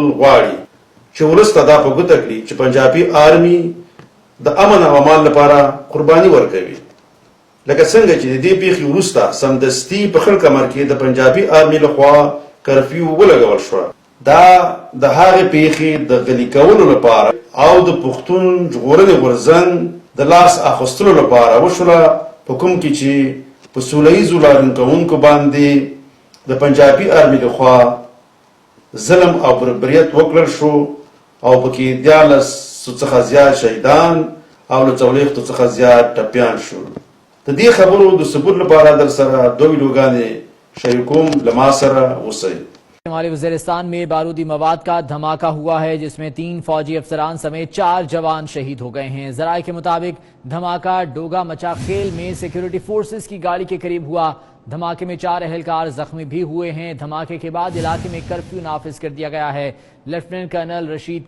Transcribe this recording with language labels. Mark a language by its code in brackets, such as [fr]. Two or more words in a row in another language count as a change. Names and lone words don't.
[ps] غواړي چې ولس ته دا په ګوته کړي چې پنجابي آرمي د امن او امان لپاره قرباني ورکوي لکه څنګه چې د دې پیښې وروسته سمدستي په خړ کمر کې د پنجابي آرمي لخوا کرفیو ولګول شو دا د هغې پیښې د غلي کولو لپاره او د پښتون ژغورنې غورځنګ د لاس اخیستلو لپاره وشوله په کوم کې چې په سوله ییزو لارښوونکو کوونکو باندې د پنجابي آرمي لخوا ظلم او بربریت وکړل شو او پکې 14 څخه زیات شهیدان او له 40 څخه زیات ټپیان شول د دې خبرو د ثبوت لپاره در سره دوه ویډیوګانې شریکوم لما سره اوسئ [ur] شمالی وزیرستان میں بارودی مواد کا دھماکہ ہوا ہے جس میں 3 فوجی افسران سمیت 4 جوان شہید ہو گئے ہیں ذرائع کے مطابق دھماکہ ڈوگا مچا خیل میں سیکیورٹی فورسز کی گاڑی کے قریب ہوا دھماکے میں 4 اہلکار زخمی بھی ہوئے ہیں دھماکے کے بعد علاقے میں کرفیو نافذ کر دیا گیا ہے لیفٹیننٹ کرنل رشید